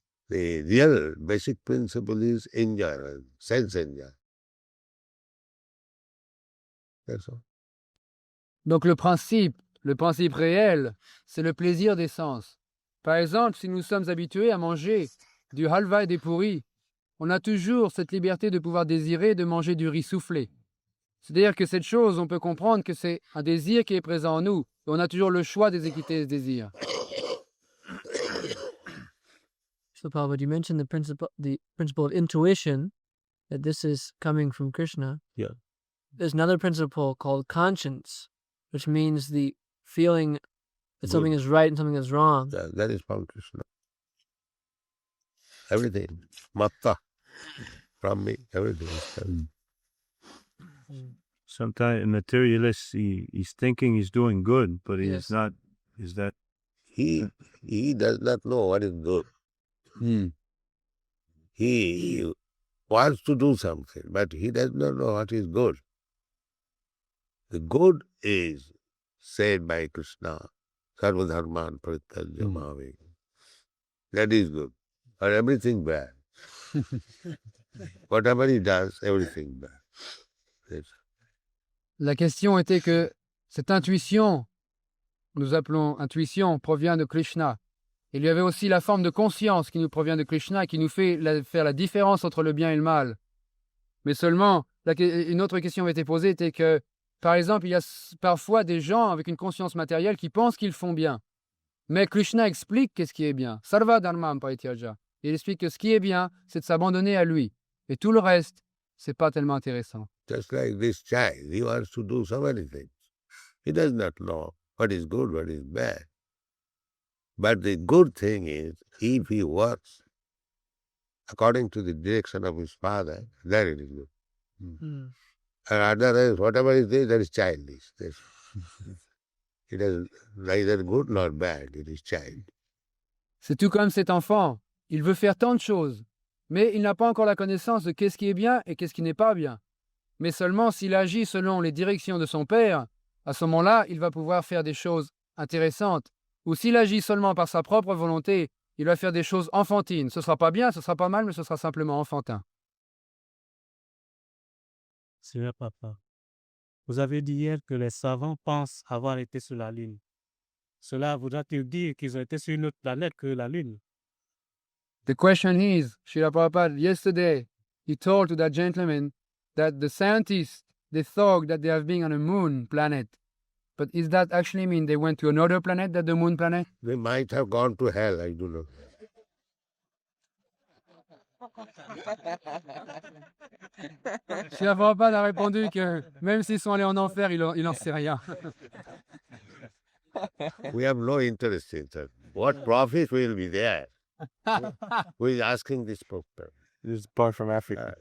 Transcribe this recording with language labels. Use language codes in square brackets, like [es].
[en] The real basic principle is enjoyment, sense enjoyment. That's all. [fr] Donc le principe réel, c'est le plaisir des sens. Par exemple, si nous sommes habitués à manger du halva et des pourris, on a toujours cette liberté de pouvoir désirer de manger du riz soufflé. C'est-à-dire que cette chose, on peut comprendre que c'est un désir qui est présent en nous, et on a toujours le choix d'exécuter ce désir. [en] So, Prabhupada, you mentioned the principle of intuition, that this is coming from Krishna. Yeah. There's another principle called conscience, which means the feeling that something is right and something is wrong. That is from Krishna. Everything. Matta. From me, everything is from. Sometimes a materialist, he's thinking he's doing good, but he is not. Is that? He does not know what is good. He wants to do something, but he does not know what is good. The good is said by Krishna, [sa] Sarva dharman parityaja mami. [en] That is good. Or everything bad. Whatever he does, everything bad. Yes. [fr] La question était que cette intuition, nous appelons intuition, provient de Krishna. Il y avait aussi la forme de conscience qui nous provient de Krishna, qui nous fait faire la différence entre le bien et le mal. Mais seulement, une autre question avait été posée, était que, par exemple, il y a parfois des gens avec une conscience matérielle qui pensent qu'ils font bien. Mais Krishna explique qu'est-ce qui est bien. [sa] Sarva dharmam parityaja. [fr] Il explique que ce qui est bien, c'est de s'abandonner à lui. Et tout le reste, c'est pas tellement intéressant. [en] Just like this child, he wants to do so many things. He does not know what is good, what is bad. But the good thing is, if he works according to the direction of his father, then it is good. And otherwise, whatever is there, that is childish. It is neither good nor bad, it is child. [fr] C'est tout comme cet enfant. Il veut faire tant de choses, mais il n'a pas encore la connaissance de qu'est-ce qui est bien et qu'est-ce qui n'est pas bien. Mais seulement s'il agit selon les directions de son père, à ce moment-là, il va pouvoir faire des choses intéressantes. Ou s'il agit seulement par sa propre volonté, il va faire des choses enfantines. Ce ne sera pas bien, ce ne sera pas mal, mais ce sera simplement enfantin. Srila Prabhupada, vous avez dit hier que les savants pensent avoir été sur la Lune. Cela voudra-t-il dire qu'ils ont été sur une autre planète que la Lune? [en] The question is, Srila Prabhupada, yesterday, he told to that gentleman that the scientists, they thought that they have been on a moon planet. But is that actually mean they went to another planet than the moon planet? They might have gone to hell, I don't know. [fr] Srila Prabhupada a répondu que même s'ils sont allés en enfer, il n'en sait rien. [en] We have no interest in that. What profit will be there? Who is asking this problem? This is part from Africa.